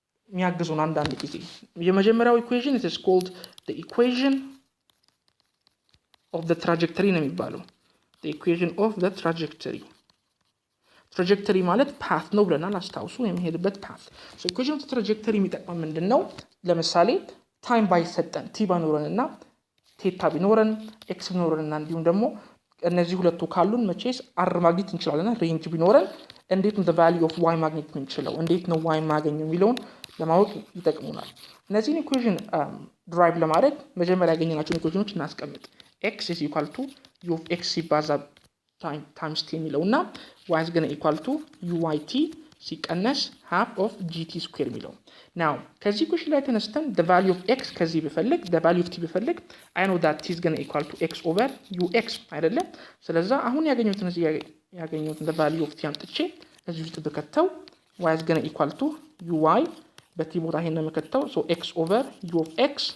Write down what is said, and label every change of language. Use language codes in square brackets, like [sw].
[am] የሚያግዙን አንዳንድ ጊዜ። የመጀመሪያው ኢኩዌሽን [en] it is called the equation of the trajectory [am] ነው የሚባለው። the equation of the trajectory ማለት ፓት ነው ብለናል። አስታውሱ የሚሄድበት ፓት። [en] so equation of the trajectory [am] የሚጠቅመው ምንድነው? ለምሳሌ ታይም ባይሰጠን ቲ ባይኖረንና ቴታ ቢኖረን ኤክስ ቢኖረንና እንዲሁም ደግሞ እነዚህ ሁለቱ ካሉን መቼስ አር ማግኘት እንችላለን። ሬንጅ ቢኖረን እንዴት ነው [en] the value of y [am] ማግኘት የምንችለው? እንዴት ነው y ማግኘው የሚለውን ለማወቅ ይጠቅሙናል። እነዚህን ኢኩዌሽን ድራይቭ ለማድረግ መጀመሪያ ያገኘናቸውን ኢኩዌሽኖች እናስቀምጥ። [en] x is equal to u of x [am] ሲባዛ times t የሚለውና [en] y is going to equal to uyt ሲቀነስ half of gt square የሚለው። [am] now ከዚህ ኢኩዌሽን ላይ ተነስተን [en] the value of x ከዚህ ብፈልግ the value of t ብፈልግ I know that t is going to equal to x over ux አይደለም። [am] ስለዛ አሁን ያገኘሁትን [en] the value of t [am] አምጥቼ እዚህ ውስጥ ብከተው [en] y is going to equal to uy [am] በቲ ቦታ ይሄን ነው የምከተው [en] so x over u of x